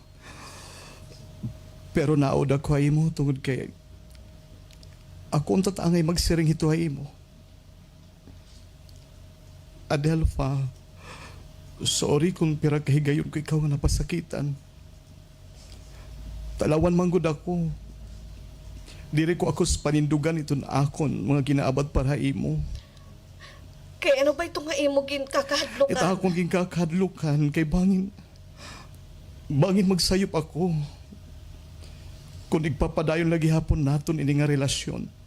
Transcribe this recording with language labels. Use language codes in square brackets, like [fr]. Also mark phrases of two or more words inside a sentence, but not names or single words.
[hil] Pero naoda ko ay mo tungod kay ako ang tatangay magsiring ito ay mo. Adelfa, sorry kung pira kahigayon ko ikaw nga napasakitan. Talawan manggod ako. Diri ko ako sa panindugan iton akon mga ginaabad para imo. [tl] Kaya ano ba ito [hil] nga imo kakahadlokan? Ita akong ginkakadlukan kay bangin magsayop ako. Kung igpapadayon lagi hapon naton ini nga relasyon.